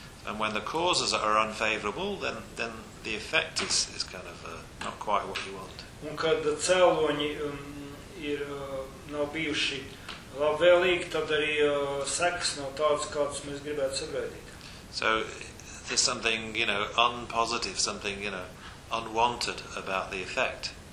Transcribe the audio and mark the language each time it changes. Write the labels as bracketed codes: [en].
[en] And when the causes are unfavorable, then the effect is kind of not quite what you want. [lv] Un kad cēloņi ir nav bijuši labvēlīgi, tad arī sekas nav tādas, kādas mēs gribētu sagaidīt. [en] So there's something, you know, unpositive, something, you know, unwanted about the effect.